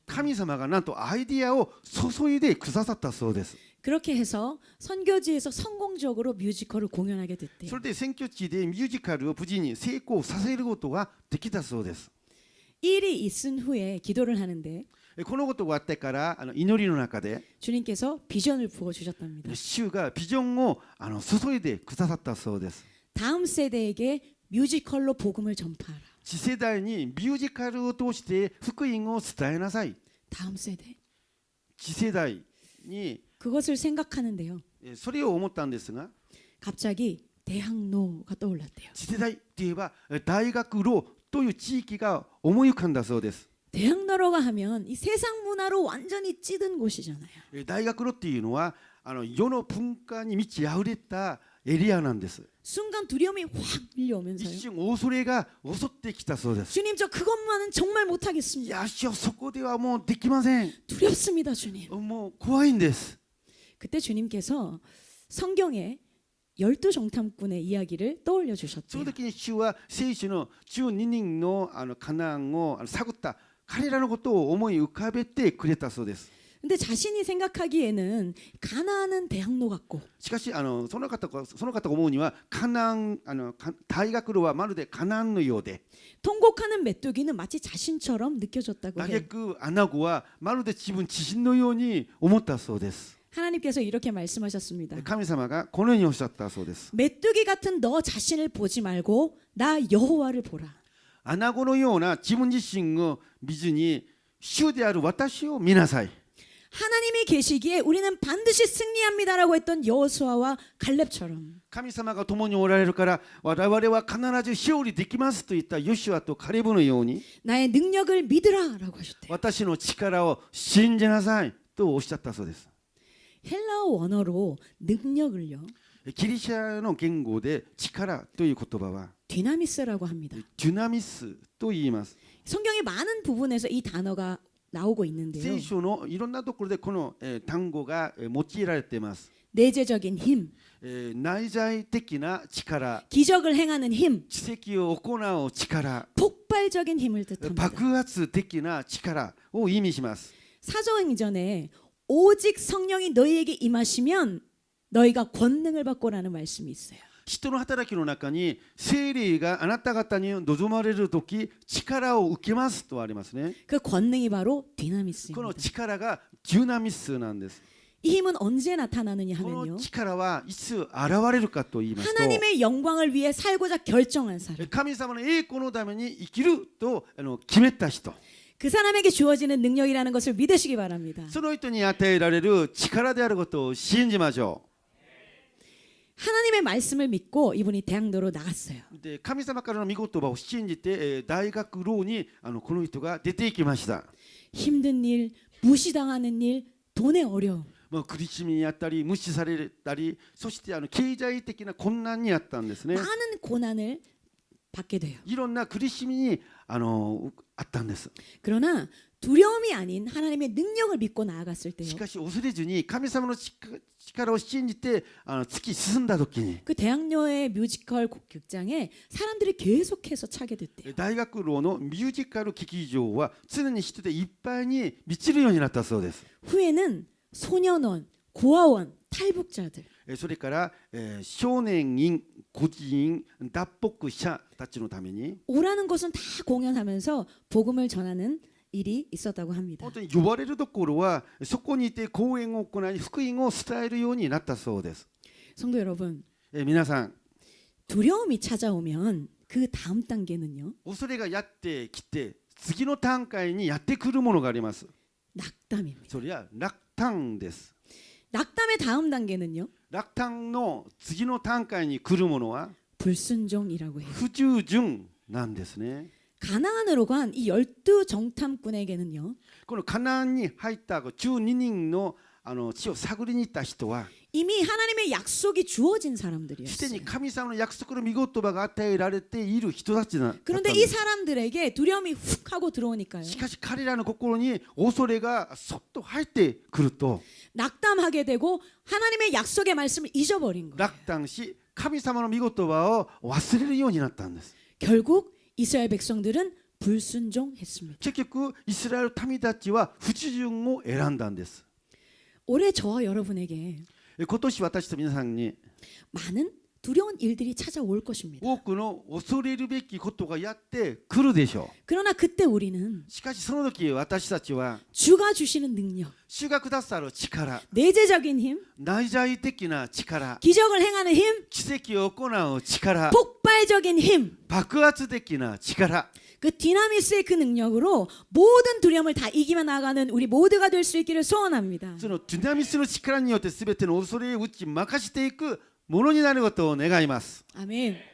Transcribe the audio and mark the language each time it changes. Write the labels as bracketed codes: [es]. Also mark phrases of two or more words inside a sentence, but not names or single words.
[ja] 神様がなんとアイディアを注いでくださったそうです。 [ko] 그렇게 해서 선교지에서 성공적으로 뮤지컬을 공연하게 [ja] そ [ko] 됐대요. [ja] れで選挙地でミュージカルを無事に成功させることができたそうです。 [ko] 일이 있은 후에 기도를 하는데 [ja] このことがあってから祈りの中で [ko] 주님께서 비전을 부어주셨답니다. [ja] 主がビジョンを注いでくださったそうです。 [ko] 다음 세대에게 뮤지컬로 복음을 전파하라. [ja] 次世代にミュージカルを通して福音を伝えなさい。 [ko] 다음 세대. [ja] 次世代に [ko] 그것을 생각하는데요. [ja] それを思ったんですが、 [ko] 갑자기 대학로가 떠올랐대요. [ja] 次世代といえば大学路という地域が思い浮かんだそうです。 [ko] 대학로가 하면 이 세상 문화로 완전히 찌든 곳이잖아요. [ja] 大学路っていうのは世の文化に満ち溢れたエリアなんです。 [ko] 순간 두려움이 확 [ja] 一 [ko] 밀려오면서요. [ja] 瞬恐れが襲ってきたそうです。 [ko] 주님 저 그것만은 정말 [ja] い [ko] 못하겠습니다. [ja] や主よそこではもうできません。 [ko] 두렵습니다 주님. [ja] もう怖いんです。 [ko] 그때 주님께서 성경에 12 정탐꾼의 이야기를 떠올려 [ja] そ [ko] 주셨대요. [ja] の時に主は聖書の12人のカナンを探った彼らのことを思い浮かべてくれたそうです。 [ko] 근데 자신이 생각하기에는 가나안은 대학로 같고 [ja] しかしその方が思うにはカナン大学路はまるでカナンのようで、 [ko] 통곡하는 메뚜기는 마치 자신처럼 느껴졌다고 [ja] 嘆 [ko] 해요. [ja] くアナゴはまるで自身のように思ったそうです。 [ko] 하나님께서 이렇게 말씀하셨습니다. [ja] 神様がこのようにおっしゃったそうです。 [ko] 메뚜기 같은 너 자신을 보지 말고 나 여호와를 보라. [ja] アナゴのような自分自身を見ずに主である私を見なさい。 [ko] 하나님이 계시기에 우리는 반드시 승리합니다라고 했던 여호수아와 갈렙처럼 [ja] 神様が共におられるから我々は必ず勝利できますと言ったヨシュアとカレブのように [ko] 나의 능력을 믿으라라고 하셨대요. [ja] 私の力を信じなさいとおっしゃったそうです。 [ko] 헬라어 원어로 능력을요 [ja] ギリシャの言語で力という言葉は [ko] 디나미스라고 합니다. [ja] デュナミスと言います。 [ko] 성경의 많은 부분에서 이 단어가 나오고 있는데요. [ja] 聖書のいろんなところでこの単語が用いられています。 [ko] 내재적인 힘, [ja] 内在的な力、 [ko] 기적을 행하는 힘, [ja] 奇跡を行う力、 [ko] 폭발적인 힘을 뜻합니다. [ja] 爆発的な力を意味します。 [ko] 사도행전에 오직 성령이 너희에게 임하시면 너희가 권능을 받고라는 말씀이 있어요. [ja] 人の働きの中に聖霊があなた方に望まれるとき力を受けますとありますね。 [ko] 그 권능이 바로 [ja] この [ko] 디나미스입니다. [ja] 力がデュナミスなんです。 [ko] 이 힘은 언제 나타나느냐 [ja] この [ko] 하면요. [ja] 力はいつ現れるかと言いますと、 [ko] 하나님의 영광을 위해 살고자 결정한 사람. [ja] 神様の栄光のために生きると決めた人、 [ko] 그 사람에게 주어지는 능력이라는 것을 믿으시기 바랍니다. [ja] その人に与えられる力であることを信じましょ [ko] 하나님의 말씀을 믿고 이분이 대학로로 나갔어요. [ja] う。で神様からの御言葉を信じて大学路にこの人が出ていきました。 [ko] 힘든 일, 무시당하는 일, 돈의 어려움. [ja] 苦しみにあったり無視されたり、そして経済的な困難にあったんですね。 [ko] 많은 고난을 받게 돼요. [ja] いろんな苦しみにあったんです。 [ko] 그러나 두려움이 아닌 하나님의 능력을 믿고 나아갔을 때요. [ja] しかし恐れずに神様の力を信じて突き進んだ時に [ko] 그 대학로의 뮤지컬 극장에 사람들이 계속해서 차게 됐대요. [ja] 大学路のミュージカル劇場は常に人でいっぱいに満ちるようになったそうです。 [ko] 후에는 소년원, 고아원, 탈북자들 [ja] それから少年院、孤児院、脱北者たちのために [ko] 오라는 곳은 다 공연하면서 복음을 전하는 일이 있었다고 합니다. [ja] 本当に呼ばれるところはそこにいて講演を行い福音を伝えるようになったそうです。 [ko] 성도 여러분, [ja] 皆さん、 [ko] 두려움이 찾아오면 그 다음 단계는요. [ja] 恐れがやってきて次の段階にやってくるものがあります。 [ko] 낙담입니다. [ja] それは落胆です。 [ko] 낙담의 다음 단계는요. [ja] 落胆の次の段階に来るものは [ko] 불순종이라고 해요. [ja] 不従順なんですね。 [ko] 가나안으로 간 이 12정탐꾼에게는요. [ja] このカナンに入った12人の地を探りに行った人は [ko] 이미 하나님의 약속이 주어진 [ja] すで [ko] 사람들이었어요. [ja] に神様の約束の御言葉が与えられている人たちだったん [ko] 그런데 [ja] で [ko] 이 [ja] す。 [ko] 사람들에게 두려움이 훅 하고 들어오니까요. [ja] しかし彼らの心に恐れがそっと入ってくると [ko] 낙담하게 되고 하나님의 약속의 말씀을 잊어버린 거예요. [ja] 落胆し神様の御言葉を忘れるようになったんです。 [ko] 결국 이스라엘 백성들은 불순종했습니다. [ja] 結局イスラエル民たちは不従順を選んだんです。 [ko] 올해 저와 여러분에게 [ja] 今年私と皆さんに [ko] 많은 두려운 일들이 찾아올 것입니다. [ja] 多くの恐れるべきことがやってくるでしょ [ko] 그러나 그때 우리는 [ja] う。しかしその時私たちは [ko] 주가 주시는 능력, [ja] 主がくださる力、 [ko] 내재적인 힘, [ja] 内在的な力、 [ko] 기적을 행하는 힘, [ja] 奇跡を行う力、 [ko] 폭발적인 힘, [ja] 爆発的な力、 [ko] 그 디나미스의 그 능력으로 모든 두려움을 다 이기며 나가는 우리 모두가 될 수 있기를 소원합니다. [ja] そのディナミスの力によって全ての恐れを打ち負かしていくものになることを願います。 [ko] 아멘.